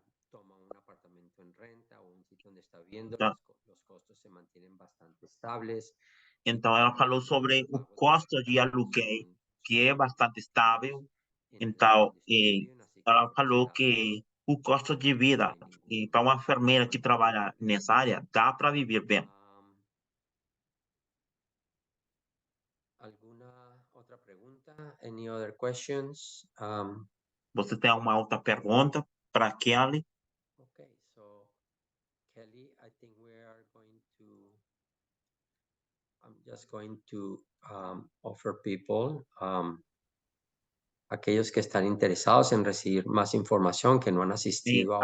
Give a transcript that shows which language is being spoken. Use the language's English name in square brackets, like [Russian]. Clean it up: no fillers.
[Spanish] Toma un apartamento en renta o un sitio donde está viviendo, los costos se mantienen bastante estables. [Portuguese] Então, ela falou sobre o custo de aluguel, que é bastante estável. Então, ela falou que o custo de vida para uma enfermeira que trabalha nessa área dá para viver bem. [Spanish] ¿Alguna otra pregunta? [English] Any other questions? [Portuguese] Você tem uma outra pergunta para Kelly? [English] Okay, so Kelly, I think we are going to. I'm just going to offer people, [Spanish] aquellos que están interesados en recibir más información, que no han asistido a